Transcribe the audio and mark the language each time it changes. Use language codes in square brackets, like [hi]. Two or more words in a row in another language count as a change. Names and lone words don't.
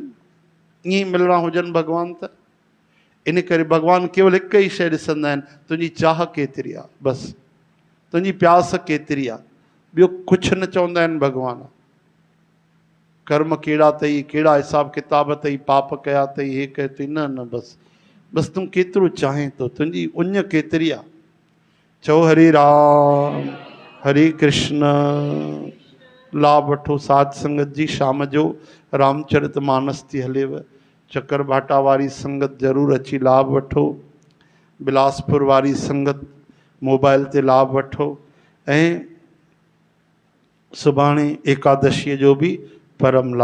[sd] ईअं ई मिलणा हुजनि भॻवानु त। इन करे भॻवानु केवल हिकु ई शइ ॾिसंदा आहिनि, तुंहिंजी चाह केतिरी आहे, बसि तुंहिंजी प्यास केतिरी आहे, ॿियो कुझु न चवंदा आहिनि भॻवानु। कर्म कहिड़ा अथई, कहिड़ा हिसाब किताब अथई, पाप कया अथई, हे कयो अथई, न न, बसि तूं केतिरो चाहीं थो, तुंहिंजी उञ केतिरी आहे। चओ हरे राम हरे कृष्ण। लाभ वठो साध संगत जी। शाम जो रामचरित मानस थी हलेव, चकर भाटा वारी संगत ज़रूरु अची लाभ वठो, बिलासपुर वारी संगत मोबाइल ते लाभ वठो। ऐं सुभाणे एकादशीअ जो बि परम लाभ